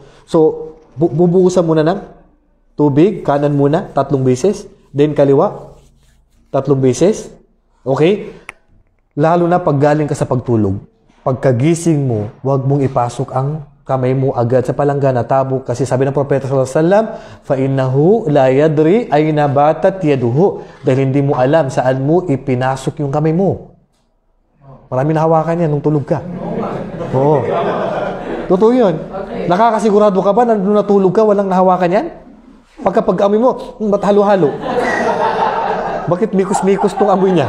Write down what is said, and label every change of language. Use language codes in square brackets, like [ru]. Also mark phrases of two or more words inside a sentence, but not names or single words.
[tl] So, bubuhusan muna ng tubig, kanan muna, 3 beses. Then kaliwa, 3 beses. Okay? Lalo na pag galing ka sa pagtulog. Pagkagising mo, huwag mong ipasok ang kamay mo agad sa palanggana, tabok. Kasi sabi ng Propeta [ar] صلى الله عليه وسلم, فَإِنَّهُ لَا يَدْرِي أَيْنَ بَاتَتْ يَدُهُ. [tl] Dahil hindi mo alam saan mo ipinasok yung kamay mo. Marami na hawakan yan nung tulog ka. Oo. Totoo yun. Nakakasigurado ka ba na nung natulog ka, walang nahawakan yan? Pagka-pag-amoy mo, ba't halo-halo? Bakit mikos-mikos tong amoy niya?